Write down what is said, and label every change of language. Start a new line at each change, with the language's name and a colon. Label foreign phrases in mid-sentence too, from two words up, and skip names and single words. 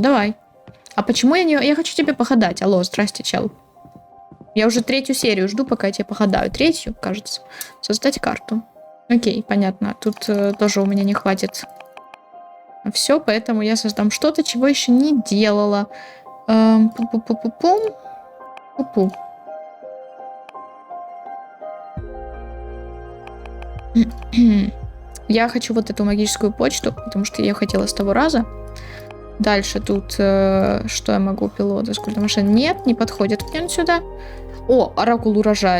Russian: Давай. А почему я не... Я хочу тебе походать. Алло, здрасте, чел. Я уже 3-ю серию жду, пока я тебе походаю. 3-ю, кажется. Создать карту. Окей, понятно. Тут тоже у меня не хватит все, поэтому я создам что-то, чего еще не делала. Пу-пу-пу-пу-пум. Пу-пу. Я хочу вот эту магическую почту, потому что я ее хотела с того раза. Дальше тут что я могу? Пилота, сколько машин? Нет, не подходит мне сюда. О, оракул урожая.